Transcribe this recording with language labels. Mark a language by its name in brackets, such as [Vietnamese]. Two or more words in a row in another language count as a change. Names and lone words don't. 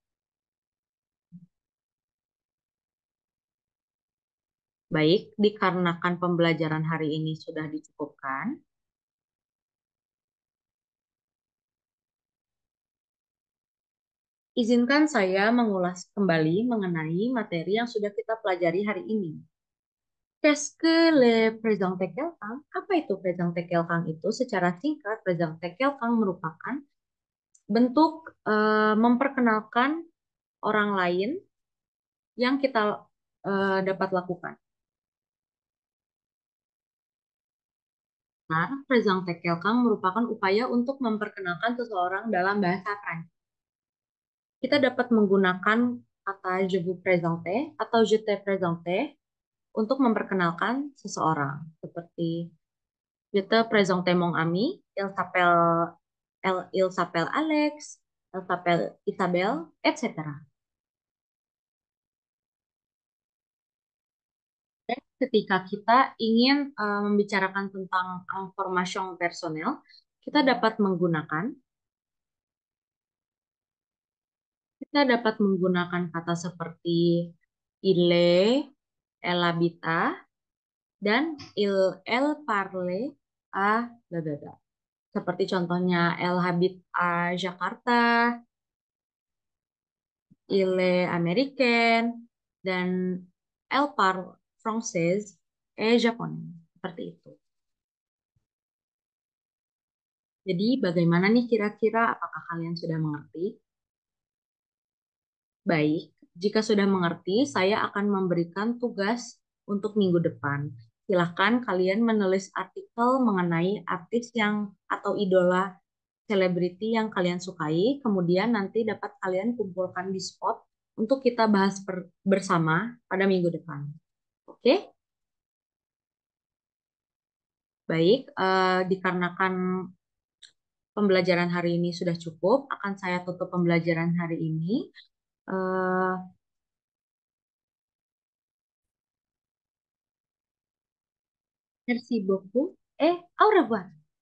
[Indonesian] Baik, dikarenakan pembelajaran hari ini sudah dicukupkan, izinkan saya mengulas kembali mengenai materi yang sudah kita pelajari hari ini. [French] Qu'est-ce que le présent quelqu'un? [Indonesian] Apa itu [French] présent quelqu'un [Indonesian] itu? Secara singkat, [French] présent quelqu'un [Indonesian] merupakan bentuk memperkenalkan orang lain yang kita dapat lakukan. Nah, [French] présent quelqu'un [Indonesian] merupakan upaya untuk memperkenalkan seseorang dalam bahasa Prancis. Kita dapat menggunakan kata [French] je vous présente [Indonesian] atau [French] je te présente [Indonesian] untuk memperkenalkan seseorang. [French] Seperti je te présente mon ami, il s'appelle Alex, il s'appelle Isabel, etc. [Indonesian] Dan ketika kita ingin membicarakan tentang [French] information personel, [Indonesian] kita dapat menggunakan kata seperti [French] ile, elle habita, [Indonesian] dan [French] elle parle à bla bla bla. [Indonesian] Seperti contohnya [French] elle habite à Jakarta, il est américain, dan elle parle français et japonais. [Indonesian] Seperti itu. Jadi bagaimana nih kira-kira apakah kalian sudah mengerti? Baik, jika sudah mengerti, saya akan memberikan tugas untuk minggu depan. Silahkan kalian menulis artikel mengenai artis yang atau idola selebriti yang kalian sukai, kemudian nanti dapat kalian kumpulkan di spot untuk kita bahas bersama pada minggu depan. Oke, baik. Dikarenakan pembelajaran hari ini sudah cukup, akan saya tutup pembelajaran hari ini. [French] Eh, Merci beaucoup. Au revoir.